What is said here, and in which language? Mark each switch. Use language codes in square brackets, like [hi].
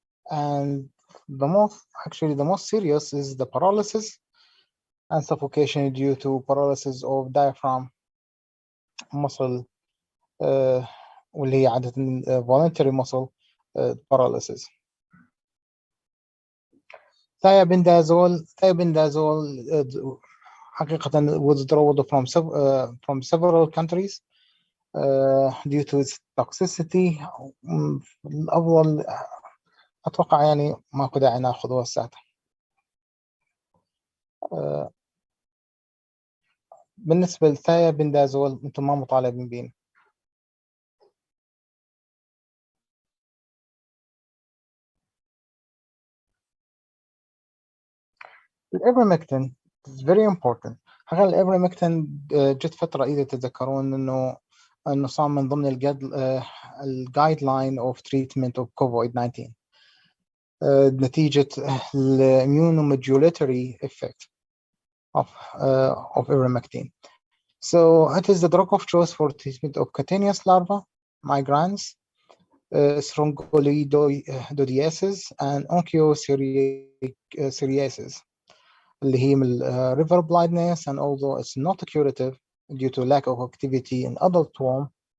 [en] and the most serious is the paralysis and suffocation due to paralysis of diaphragm muscle [ar] واللي هي عادة [en] voluntary muscle paralysis. thiabendazole حقيقة withdrawal from several countries due to its toxicity. [ar] الأفضل أتوقع يعني ماكو داعي ناخذه هسه. آه، بالنسبة للثيابندازول أنتم ما مطالبين بيه. [en] الإبرمكتين is very important. [ar] حقيقة الإبرمكتين جت فترة إذا تتذكرون إنه صار من ضمن الجايد لاين أوف تريتمنت أوف كوفيد 19 نتيجة الاميونومodulatory [en] effect of ivermectin. So it is the drug of choice for treatment of cutaneous larva, migraines, strongyloidiasis, and onchocerciasis, [ar] اللي هي من [en] river blindness, and although it's not curative due to lack of activity in adult worm,